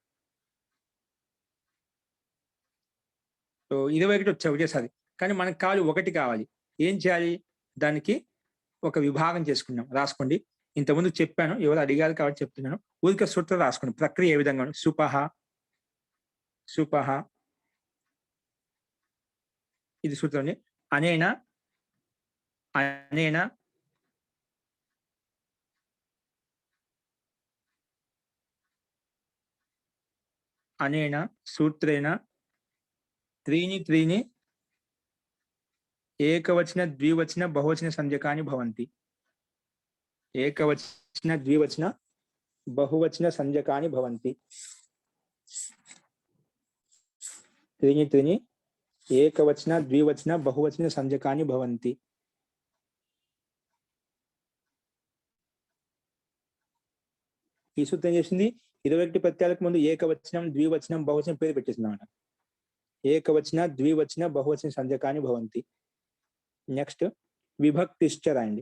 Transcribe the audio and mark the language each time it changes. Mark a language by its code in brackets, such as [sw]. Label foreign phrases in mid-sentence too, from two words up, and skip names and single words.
[te] సో 21 వచ్చాయి ఒకేసారి, కానీ మనకు కావాలి ఒకటి కావాలి. ఏం చేయాలి? దానికి ఒక విభాగం చేసుకున్నాం. రాసుకోండి. ఇంతకుముందు చెప్పాను, ఎవరు అడిగారు కాబట్టి చెప్తున్నాను. ఊరిక సూత్రం రాసుకోండి. ప్రక్రియ ఏ విధంగా సుపహ సుపహ ఇది సూత్రం. [sa] అనేన అనేన అనేన సూత్రేణ त्रीणि त्रीणि एकवचन द्विवचन बहुवचन संज्ञकानि भवन्ति. एकवचन द्विवचन बहुवचन संज्ञकानि भवन्ति. त्रीणि त्रीणि एकवचन द्विवचन बहुवचन संज्ञकानि भवन्ति. [te] ఈ సూత్రం ఏం చేసింది? 21 ప్రత్యయాలకు ముందు ఏకవచనం ద్వివచనం బహువచనం పేరు పెట్టేసింది అన్నమాట. [sa] ఏకవచన ద్వివచన బహువచన సంజ్ఞకాని భవంతి. [te] నెక్స్ట్ విభక్తిశ్చ రాయండి.